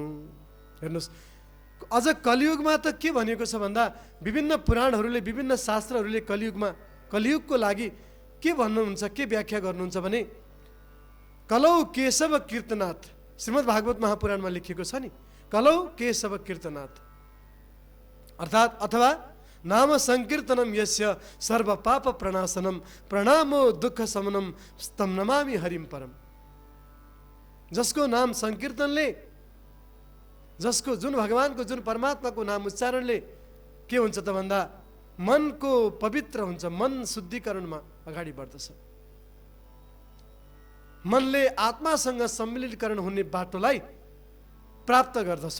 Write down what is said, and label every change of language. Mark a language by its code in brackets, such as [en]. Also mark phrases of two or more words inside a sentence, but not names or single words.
[ne] हेर्नुहोस्, अझ कलियुगमा त के भनेको छ भन्दा विभिन्न पुराणहरूले, विभिन्न शास्त्रहरूले कलियुगको लागि के भन्नुहुन्छ, के व्याख्या गर्नुहुन्छ भने [sa] कलौ केशव कीर्तनाथ, [ne] श्रीमद् भागवत महापुराणमा लेखिएको छ नि, [sa] कलौ केशव कीर्तनाथ [ne] अर्थात् अथवा [sa] नाम संकीर्तनम यस्य सर्व पाप प्रणाशनम प्रणामो दुःख शमनम स्तम नमामि हरिम परम। [ne] जसको नाम संकीर्तनले, जसको जुन भगवानको जुन परमात्माको नाम उच्चारणले के हुन्छ त भन्दा मनको पवित्र हुन्छ, मन शुद्धिकरणमा अगाडि बढ्दछ। मनले आत्मासँग सम्मिलितकरण हुने बाटोलाई प्राप्त गर्दछ।